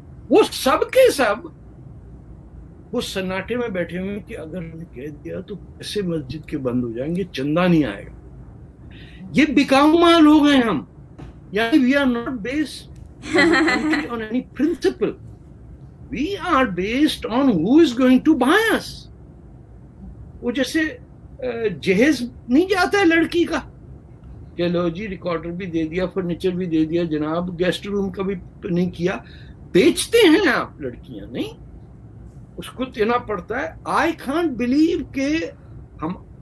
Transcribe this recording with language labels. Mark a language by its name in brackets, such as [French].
[Urdu] وہ سب کے سب وہ سناٹے میں بیٹھے ہوئے کہ اگر ہم نے کہہ دیا تو ایسے مسجد کے بند ہو جائیں گے, چندہ نہیں آئے گا. یہ بکاؤ مال ہو گئے ہم, یعنی [English] we are not based on any principle. We are based on who is going to buy us. [Urdu] وہ جیسے جہیز نہیں جاتا ہے لڑکی کا کہ لو جی ریکارڈر بھی دے دیا, فرنیچر بھی دے دیا جناب, گیسٹ روم کا بھی نہیں کیا. بیچتے ہیں آپ لڑکیاں, نہیں اس کو دینا پڑتا ہے. [English] I can't believe [Urdu] کہ ہم